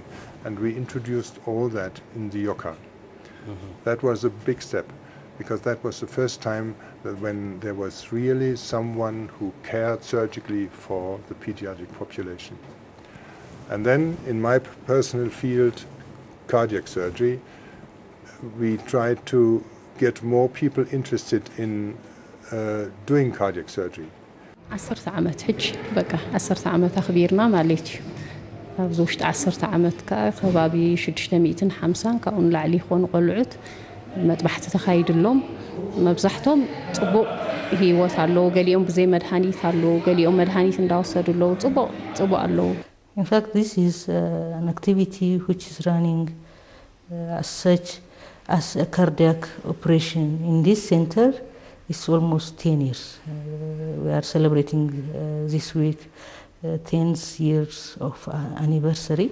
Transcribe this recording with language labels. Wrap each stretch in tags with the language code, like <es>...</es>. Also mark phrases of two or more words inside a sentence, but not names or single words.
<en>And we introduced all that in the YOCA. That was a big step, because that was the first time that when there was really someone who cared surgically for the pediatric population. And then in my personal field, cardiac surgery, we tried to get more people interested in doing cardiac surgery.</en> <ti>10 ዓመት ሕጂ በቃ 10 ዓመት ኣኽቢርና ማለት እዩ ኣብዚ ውሽጢ 10 ዓመት ከ ከባቢ 650 ካብኡ ንላዕሊ ይኾኑ ቆልዑት መጥባሕቲ ተኻይድሎም መብዛሕቶም ጽቡቕ ህይወት ኣለዎ ገሊኦም ብዘይ መድሃኒት ኣለዎ ገሊኦም መድሃኒት እንዳወሰዱ ኣለዉ ጽቡቕ ኣለዉ</ti> <en>In fact, this is an activity which is running as such as a cardiac operation in this center. It's almost 10 years. We are celebrating this week 10 years of anniversary.</en>